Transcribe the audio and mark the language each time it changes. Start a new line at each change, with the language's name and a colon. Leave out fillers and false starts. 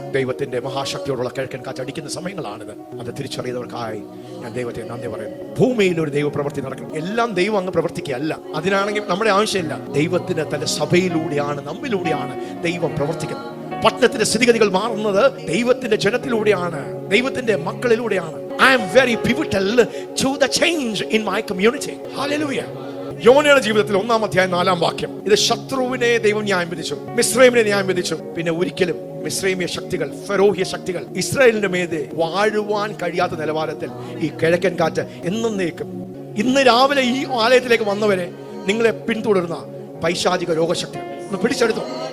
Malayalam: ദൈവത്തിന്റെ മഹാശക്തിയോടുള്ള കിഴക്കൻ കാറ്റ് അടിക്കുന്ന സമയങ്ങളാണിത്. അത് തിരിച്ചറിയുന്നവർക്കായി ഞാൻ ദൈവത്തെ നന്ദി പറയുന്നു. ഭൂമിയിൽ ഒരു ദൈവ പ്രവൃത്തി നടക്കണം. എല്ലാം ദൈവം അങ്ങ് പ്രവർത്തിക്കുകയല്ല. അതിനാണെങ്കിൽ നമ്മുടെ ആവശ്യമില്ല. ദൈവത്തിന് തന്റെ സഭയിലൂടെയാണ്, നമ്മിലൂടെയാണ് ദൈവം പ്രവർത്തിക്കുന്നത്. പട്ടണത്തിന്റെ സ്ഥിതിഗതികൾ മാറുന്നത് ദൈവത്തിന്റെ ജനത്തിലൂടെയാണ്, ദൈവത്തിന്റെ മക്കളിലൂടെയാണ്.
English: I am very pivotal to the change in my community.
Malayalam: Hallelujah. യോനയുടെ ജീവിതത്തിൽ 1-ാം അധ്യായം 4-ാം വാക്യം. ഇത് ശത്രുവിനെ ദൈവം ന്യായം വിധിച്ചു, മിസ്രൈമിനെ ന്യായം വിധിച്ചു. പിന്നെ ഒരിക്കലും മിസ്രൈമിയ ശക്തികൾ, ഫെറോഹ്യ ശക്തികൾ ഇസ്രായേലിന്റെ മേതെ വാഴുവാൻ കഴിയാത്ത നിലവാരത്തിൽ ഈ കിഴക്കൻ കാറ്റ് എന്നേക്കും. ഇന്ന് രാവിലെ ഈ ആലയത്തിലേക്ക് വന്നവരെ നിങ്ങളെ പിന്തുടരുന്ന പൈശാചിക രോഗശക്തി ഒന്ന് പിടിച്ചെടുത്തോ.